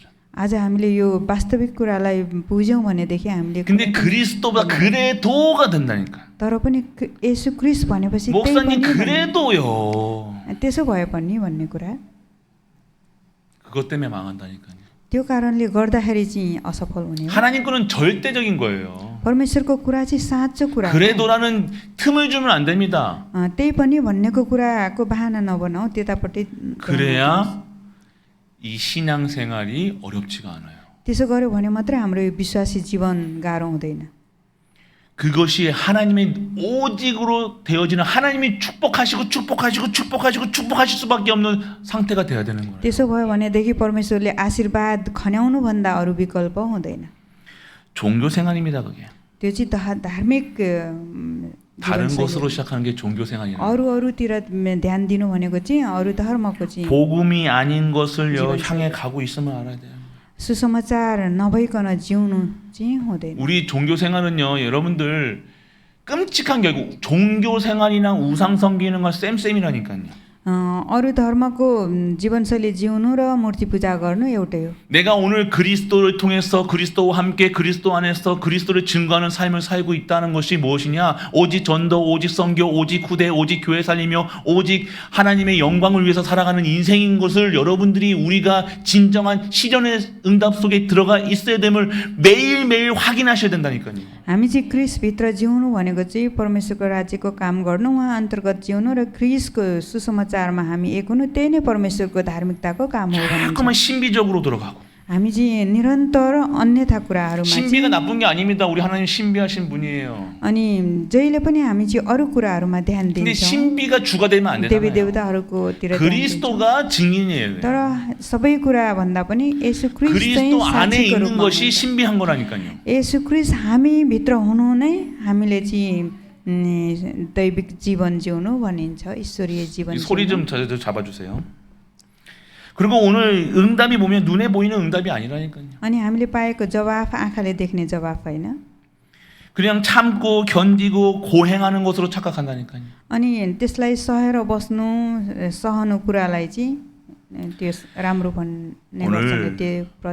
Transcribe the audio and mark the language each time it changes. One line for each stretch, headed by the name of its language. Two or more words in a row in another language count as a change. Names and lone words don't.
Nepali: आज हामीले यो वास्तविक कुरालाई बुझ्यौँ भनेदेखि हामीले
Korean: 근데 그리스도보다 그래도가 된다니까.
Nepali: तर पनि येशू ख्रीष्ट भनेपछि त्यही
Korean: 목사님
Nepali: पनि भन्ने।
Korean: 그래도요.
Nepali: त्यसो भए पनि भन्ने कुरा
Korean: 그것 때문에 망한다니까요.
Nepali: त्यो कारणले गर्दाखेरि चाहिँ असफल हुने हो।
Korean: 하나님 거는 절대적인 거예요.
Nepali: परमेश्वरको कुरा चाहिँ साँचो कुरा हो।
Korean: 그래도라는 틈을 주면 안 됩니다.
Nepali: त्यही पनि भन्नेको कुराको बहाना नबनाऊ त्यतापट्टि।
Korean: 그래야 이 신앙 생활이 어렵지가 않아요.
Nepali: त्यसो गर्यो भने मात्रै हाम्रो यो विश्वासी जीवन गाह्रो हुँदैन।
Korean: 그것이 하나님의 오직으로 되어지는 하나님이 축복하시고 축복하시고 축복하시고 축복하실 수밖에 없는 상태가 돼야 되는 거예요.
Nepali: त्यसो भयो भनेदेखि परमेश्वरले आशीर्वाद खन्याउनु भन्दा अरू विकल्प हुँदैन।
Korean: 종교 생활입니다, 그게.
Nepali: त्यो चाहिँ धार्मिक
Korean: 다른
Nepali: जीवनशैली।
Korean: 것으로 시작하는 게 종교 생활이에요.
Nepali: अरूतिर ध्यान दिनु भनेको चाहिँ अरू धर्मको चाहिँ
Korean: 복음이 아닌 것을
Nepali: जीवन
Korean: 향해 가고 있으면 알아야 돼요.
Nepali: सुसमाचार नभइकन जिउनु चाहिँ हुँदैन।
Korean: 우리 종교 생활은요, 여러분들 끔찍한 게 종교 생활이랑 우상 섬기는 건 쌤쌤이라니까요.
Nepali: अरू धर्मको जीवनशैली जिउनु र मूर्ति पूजा गर्नु एउटै हो।
Korean: 내가 오늘 그리스도를 통해서 그리스도와 함께 그리스도 안에서 그리스도를 증거하는 삶을 살고 있다는 것이 무엇이냐? 오직 전도, 오직 선교, 오직 후대, 오직 교회 살리며 오직 하나님의 영광을 위해서 살아가는 인생인 것을 여러분들이 우리가 진정한 시련의 응답 속에 들어가 있어야 됨을 매일매일 확인하셔야 된다니까요.
Nepali: हामी चाहिँ क्रिसभित्र जिउनु भनेको चाहिँ परमेश्वरको राज्यको काम गर्नु, उहाँ अन्तर्गत जिउनु र क्रिसको सुसमाचारमा हामी एक हुनु, त्यही नै परमेश्वरको धार्मिकताको काम हो भनिन्छ।
Korean: 자꾸만 신비적으로 들어가고.
Nepali: हामी चाहिँ निरन्तर अन्यथा कुराहरूमा
Korean: 신비가 나쁜 게 아닙니다. 우리 하나님 신비하신 분이에요.
Nepali: अनि जहिले पनि हामी चाहिँ अरू कुराहरूमा ध्यान
Korean: 근데
Nepali: दिन्छौँ,
Korean: 신비가 주가 되면 안
Nepali: देवी
Korean: 되잖아요.
Nepali: देवताहरूकोतिर ध्यान दिन्छौँ।
Korean: 그리스도가 증인이에요.
Nepali: तर सबै कुरा भन्दा पनि येशू ख्रीष्ट चाहिँ
Korean: 그리스도 안에
Nepali: साक्षीको
Korean: 있는
Nepali: रूपमा
Korean: 것이
Nepali: हुनुहुन्छ।
Korean: 신비한 거라니까요.
Nepali: येशू ख्रीष्ट हामी भित्र हुनु नै हामीले चाहिँ दैविक जीवन जिउनु भनिन्छ ईश्वरीय जीवन
Korean: 이 소리
Nepali: जिउनु।
Korean: 좀 잡아주세요. 그리고 오늘 응답이 보면 눈에 보이는 응답이 아니라니까요.
Nepali: अनि हामीले पाएको जवाफ आँखाले देख्ने जवाफ होइन।
Korean: 그냥 참고 견디고 고행하는 것으로 착각한다니까요.
Nepali: अनि त्यसलाई सहेर बस्नु सहनु कुरालाई चाहिँ त्यो राम्रो भन्ने गर्छन् त्यो प्रति लाग्छ।